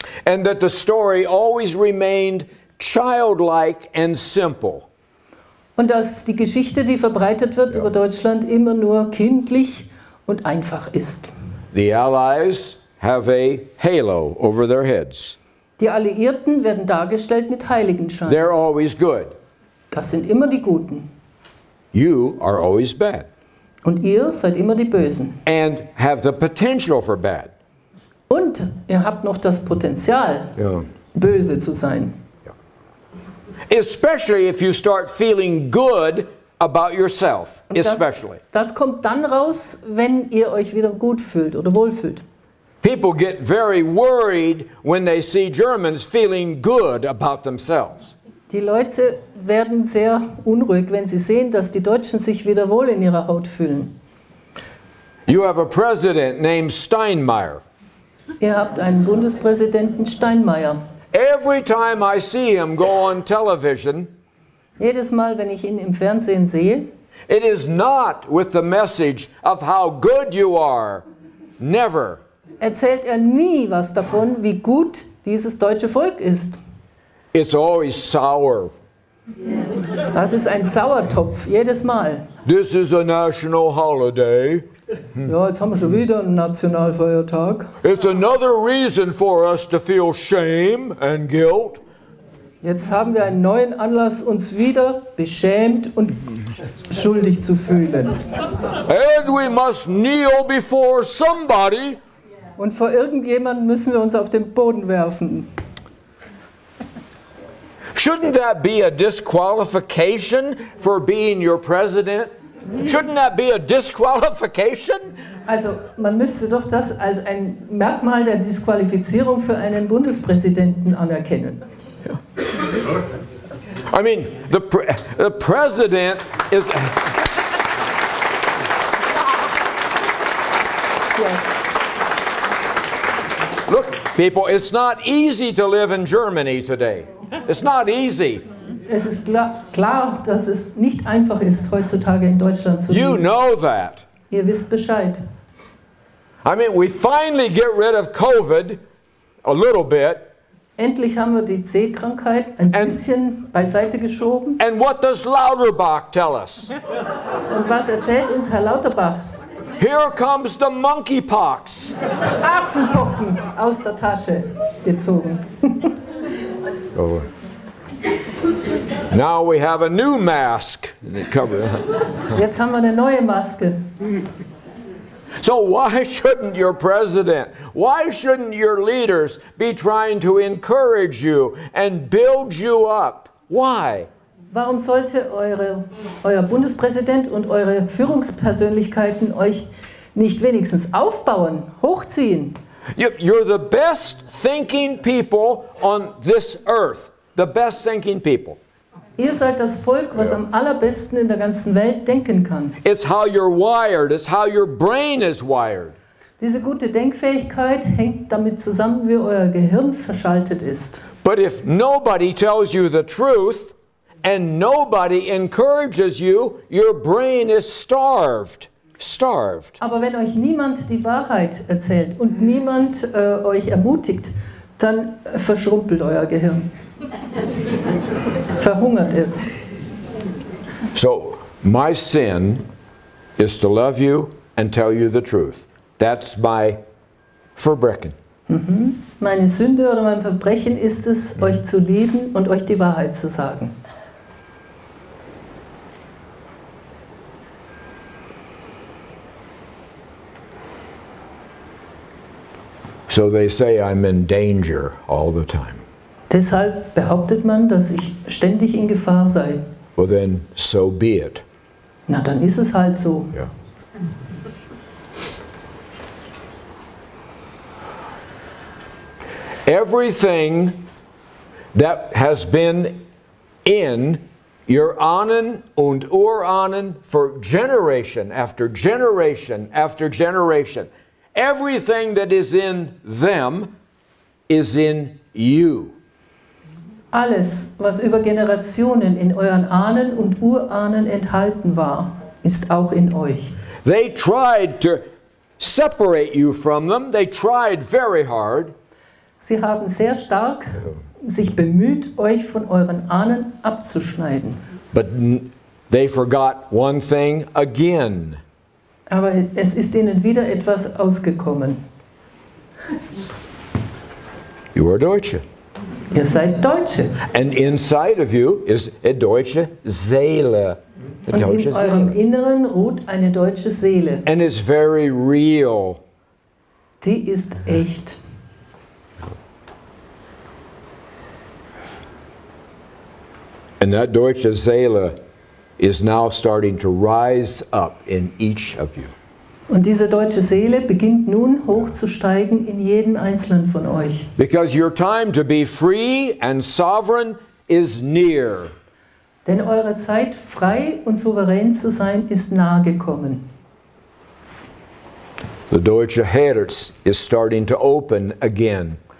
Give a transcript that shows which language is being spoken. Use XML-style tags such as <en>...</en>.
<en>And that the story always remained childlike and simple.</en> <de>Und dass die Geschichte, die verbreitet wird über Deutschland, immer nur kindlich und einfach ist.</de> <en>The Allies have a halo over their heads.</en> <de>Die Alliierten werden dargestellt mit Heiligenschein.</de> <en>They're always good.</en> <de>Das sind immer die Guten.</de> <en>You are always bad.</en> <de>Und ihr seid immer die Bösen.</de> <en>And have the potential for bad.</en> <de>Und ihr habt noch das Potenzial, böse zu sein.</de> <en>Especially if you start feeling good about yourself.</en> <de>Und</de> <en>Especially.</en> <de>Das kommt dann raus, wenn ihr euch wieder gut fühlt oder wohlfühlt.</de> <en>People get very worried when they see Germans feeling good about themselves.</en> <de>Die Leute werden sehr unruhig, wenn sie sehen, dass die Deutschen sich wieder wohl in ihrer Haut fühlen.</de> <en>You have a president named Steinmeier.</en> <de>Ihr habt einen Bundespräsidenten Steinmeier.</de> <en>Every time I see him go on television,</en> <de>jedes Mal, wenn ich ihn im Fernsehen sehe,</de> <en>it is not with the message of how good you are. Never.</en> <de>Erzählt er nie was davon, wie gut dieses deutsche Volk ist.</de> <en>It's always sour.</en> <de>Das ist ein Sauertopf, jedes Mal.</de> <en>This is a national holiday.</en> <de>Ja, jetzt haben wir schon wieder einen Nationalfeiertag.</de> <en>It's another reason for us to feel shame and guilt.</en> <de>Jetzt haben wir einen neuen Anlass, uns wieder beschämt und schuldig zu fühlen.</de> <en>And we must kneel before somebody.</en> <de>Und vor irgendjemandem müssen wir uns auf den Boden werfen.</de> <en>Shouldn't that be a disqualification for being your president? Shouldn't that be a disqualification?</en> <de>Also, man müsste doch das als ein Merkmal der Disqualifizierung für einen Bundespräsidenten anerkennen.</de> <en>I mean, the president is... Look, people, it's not easy to live in Germany today. It's not easy.</en> <de>Es ist klar, dass es nicht einfach ist, heutzutage in Deutschland zu leben.</de> <en>You know that.</en> <de>Ihr wisst Bescheid.</de> <en>I mean, we finally get rid of COVID a little bit.</en> <de>Endlich haben wir die C-Krankheit ein bisschen beiseite geschoben.</de> <en>And what does Lauterbach tell us?</en> <de>Und was erzählt uns Herr Lauterbach?</de> <en>Here comes the monkeypox.</en> <de>Affenpocken aus der Tasche gezogen.</de> <en>Oh. Now we have a new mask.</en> <de>Jetzt haben wir eine neue Maske.</de> <en>So why shouldn't your president, why shouldn't your leaders be trying to encourage you and build you up? Why?</en> <de>Warum sollte euer Bundespräsident und eure Führungspersönlichkeiten euch nicht wenigstens aufbauen, hochziehen?</de> <en>You're the best thinking people on this earth. The best thinking people.</en> <de>Ihr seid das Volk, was am allerbesten in der ganzen Welt denken kann.</de> <en>It's how you're wired. It's how your brain is wired.</en> <de>Diese gute Denkfähigkeit hängt damit zusammen, wie euer Gehirn verschaltet ist.</de> <en>But if nobody tells you the truth and nobody encourages you, your brain is starved. starved.</en> <de>Aber wenn euch niemand die Wahrheit erzählt und niemand euch ermutigt, dann verschrumpelt euer Gehirn. Verhungert es.</de> <en>So, my sin is to love you and tell you the truth. That's my Verbrechen.</en> <de>Meine Sünde oder mein Verbrechen ist es, euch zu lieben und euch die Wahrheit zu sagen.</de> <en>So they say I'm in danger all the time.</en> <de>Deshalb behauptet man, dass ich ständig in Gefahr sei.</de> <en>Well then, so be it.</en> <de>Na, dann ist es halt so.</de> <en>Yeah. Everything that has been in your</en> <de>Ahnen und Urahnen</de> <en>for generation after generation after generation, everything that is in them is in you.</en> <de>Alles, was über Generationen in euren Ahnen und Urahnen enthalten war, ist auch in euch.</de> <en>They tried to separate you from them. They tried very hard.</en> <de>Sie haben sehr stark sich bemüht, euch von euren Ahnen abzuschneiden.</de> <en>But they forgot one thing again.</en> <de>Aber es ist ihnen wieder etwas ausgekommen.</de> <en>You are Deutsche.</en> <de>Ihr seid Deutsche.</de> <en>And inside of you is a</en> <de>deutsche Seele.</de> <en>A</en> <de>Und deutsche in eurem Seele. Inneren ruht eine deutsche Seele.</de> <en>And it's very real.</en> <de>Die ist echt.</de> <en>And that</en> <de>deutsche Seele</de> <en>is now starting to rise up in each of you.</en> <de>Und diese deutsche Seele beginnt nun hochzusteigen in jedem Einzelnen von euch.</de> <en>Because your time to be free and sovereign is near.</en> <de>Denn eure Zeit, frei und souverän zu sein, ist nahe gekommen.</de> <en>The</en> <de>deutsche Herz</de> <en>is starting to open again.</en>